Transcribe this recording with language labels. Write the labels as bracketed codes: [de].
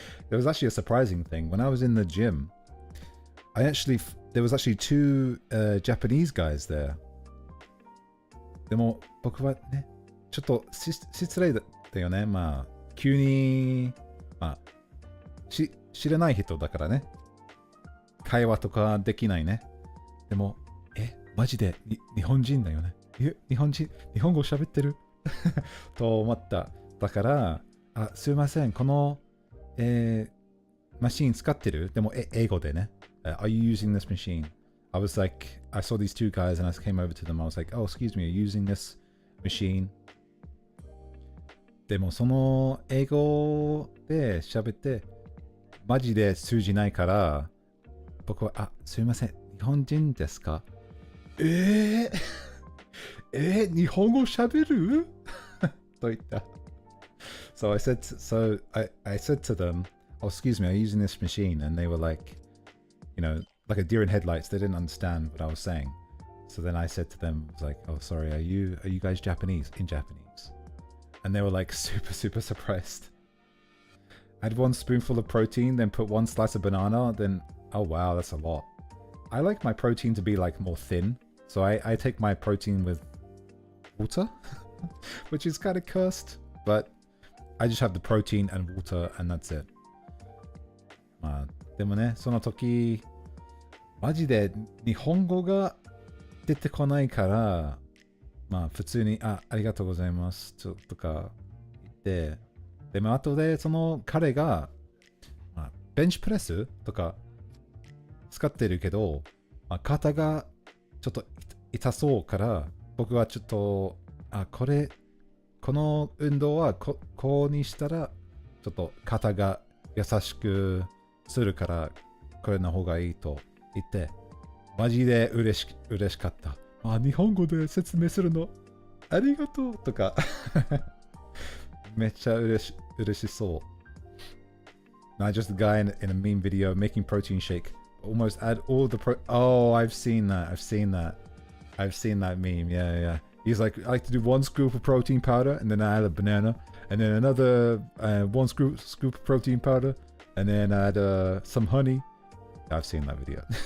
[en] There was actually a surprising thing. When I was in the gym, there was actually 2 Japanese guys there. [ja] でも僕はね、ちょっと失礼だよね。まあ、急に、まあ、知らない人だからね。会話とかできないね。でも、マジで日本人だよね。日本語喋ってると思った。だから、すいません、この、マシン使ってる？でも、英語でね。 [en] Are you using this machine? I was like, I saw these 2 guys and I came over to them. I was like, oh, excuse me, are you using this machine? [ja] でも、その英語で喋って、マジで通じないから、僕は、すいません、日本人ですか？日本語喋ると言った。 [en] So I said to them, oh, excuse me, I'm using this machine. And they were like, you know, like a deer in headlights. They didn't understand what I was saying. So then I said to them, I was like, oh, sorry, are you guys Japanese? In Japanese. And they were like super, super surprised. I had 1 spoonful of protein, then put 1 slice of banana, then, oh wow, that's a lot. I like my protein to be like more thin. So I take my protein with water, which is kind of cursed, but I just have the protein and water and that's it. [ja] まあ、でもね、その時、マジで日本語が出てこないから、まあ普通に、ありがとうございます、とか言って、でも後でその彼が、まあ、ベンチプレスとか使ってるけど、まあ、肩がちょっと痛そうから、僕はちょっと、この運動はこうにしたら、ちょっと肩が優しくするから、これの方がいいと言って、マジで嬉しかった。日本語で説明するのありがとうとかめっちゃ嬉しそう。 [en] Not just a guy in a meme video making protein shake. Almost add all the Oh, I've seen that meme. Yeah. He's like, I like to do 1 scoop of protein powder and then I add a banana and then another 1 scoop of protein powder and then add some honey. I've seen that video.